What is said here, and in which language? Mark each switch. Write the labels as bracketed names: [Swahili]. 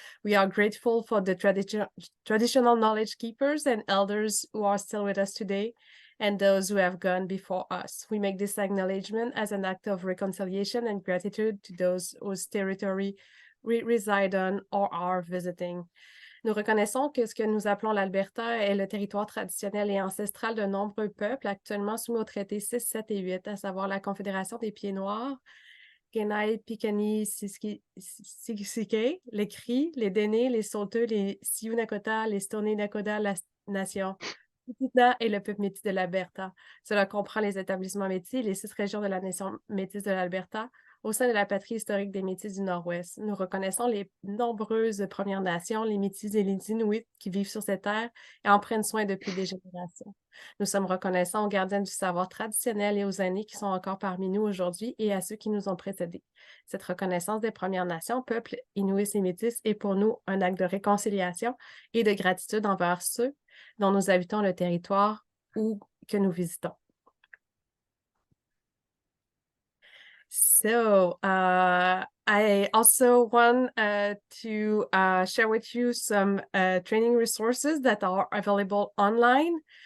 [English] We are grateful for the traditional knowledge keepers and elders who are still with us today, and those who have gone before us. We make this acknowledgement as an act of reconciliation and gratitude to those whose territory we reside on or are visiting. [French] Nous reconnaissons que ce que nous appelons l'Alberta est le territoire traditionnel et ancestral de nombreux peuples actuellement soumis aux traités 6, 7 et 8, à savoir la Confédération des Pieds Noirs, Guénaï, Piikani, Siksika, les Cris, les Dene, les Saulteaux, les Sioux Nakota, les Stoney Nakota, la Nation Tsuut'ina et le peuple métis de l'Alberta. Cela comprend les établissements métis, les 6 régions de la nation métisse de l'Alberta, au sein de la patrie historique des Métis du Nord-Ouest. Nous reconnaissons les nombreuses Premières Nations, les Métis et les Inuits qui vivent sur cette terre et en prennent soin depuis des générations. Nous sommes reconnaissants aux gardiens du savoir traditionnel et aux aînés qui sont encore parmi nous aujourd'hui et à ceux qui nous ont précédés. Cette reconnaissance des Premières Nations, peuples Inuits et Métis, est pour nous un acte de réconciliation et de gratitude envers ceux dont nous habitons le territoire ou que nous visitons. [English] So I also want to share with you some training resources that are available online.